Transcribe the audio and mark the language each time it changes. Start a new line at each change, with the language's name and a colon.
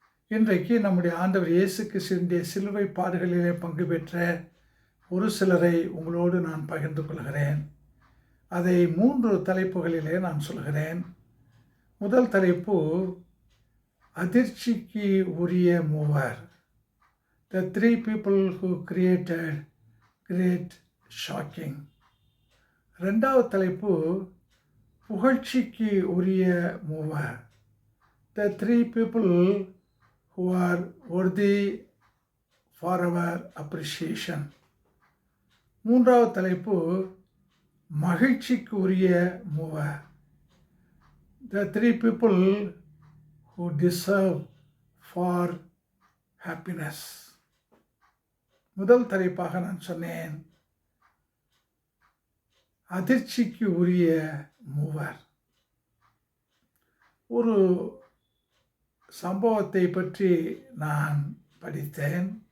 Tamil: இன்றைக்கு நம்முடைய ஆண்டவர் இயேசு கிறிஸ்துவினுடைய சிலுவை பாடுகளிலே பங்கு பெற்ற ஒரு சிலரை உங்களோடு நான் பகிர்ந்து கொள்கிறேன். அதை 3 தலைப்புகளிலே நான் சொல்கிறேன். முதல் தலைப்பு, அதிர்ச்சிக்கு உரிய மூவர்.
English: The 3 people who created great shocking.
Tamil: இரண்டாவது தலைப்பு, புகழ்ச்சிக்கு உரிய மூவர்.
English: The 3 people who are worthy for our appreciation.
Tamil: மூன்றாவது தலைப்பு, மகிழ்ச்சிக்கு உரிய மூவர்.
English: The 3 people who deserve for happiness.
Tamil: முதல் தலைப்பாக நான் சொன்னேன், அதிர்ச்சிக்கு உரிய மூவர். ஒரு சம்பவத்தை பற்றி நான் படித்தேன்.